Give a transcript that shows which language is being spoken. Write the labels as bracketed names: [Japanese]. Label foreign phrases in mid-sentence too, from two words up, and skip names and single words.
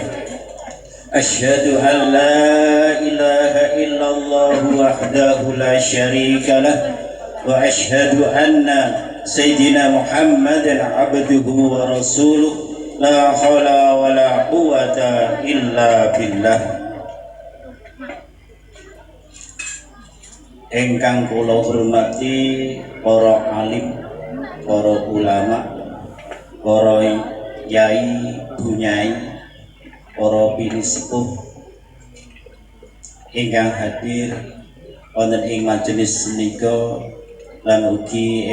[Arabic] أشهد أن لا إله إلا الله وحده لا شريك له وأشهد أن سيدنا محمدا عبده ورسوله. لا حول ولا قوة إلا بالله. [Javanese] Ingkang kula hormati para alim, para ulama, para yai, bunyai, para pinisepuh ingkang hadir wonten ing majelis menika lan ugi